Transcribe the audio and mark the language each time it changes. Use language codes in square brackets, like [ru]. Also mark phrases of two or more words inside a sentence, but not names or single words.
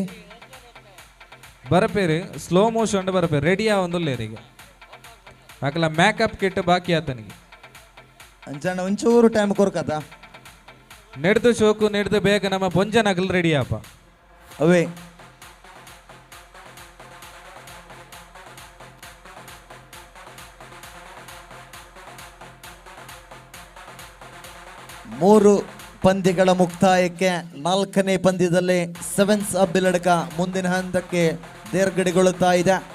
[tcy] ಬರಪೇರು [en] slow motion [tcy] ಬರಪೇರು ರೆಡಿಯಾ ಒಂದುಲ್ಲೇರಿಗೆ ಆಕಲ [en] makeup kit [tcy] ಬಾಕಿ ಆತನಿಗೆ ಅಂಚಣ್ಣ ಒಂಚೂರು ಟೈಮ್ ಕೊರ್ಕದ ನೆಡ್ದು ಶೋಕು ನೆಡ್ದು ಬೇಗ ನಮ್ಮ ಪೊಂಜ ನಗಲ್ ರೆಡಿಯಪ್ಪ ಅವೇ. [kn] ಮೂರು ಪಂದ್ಯಗಳ ಮುಕ್ತಾಯಕ್ಕೆ 4ನೇ ಪಂದ್ಯದಲ್ಲಿ ಸೆವೆನ್ಸ್ ಅಂಬಿಲಡ್ಕ ಮುಂದಿನ ಹಂತಕ್ಕೆ ತೇರ್ಗಡೆಗೊಳ್ಳುತ್ತಾ ಇದೆ.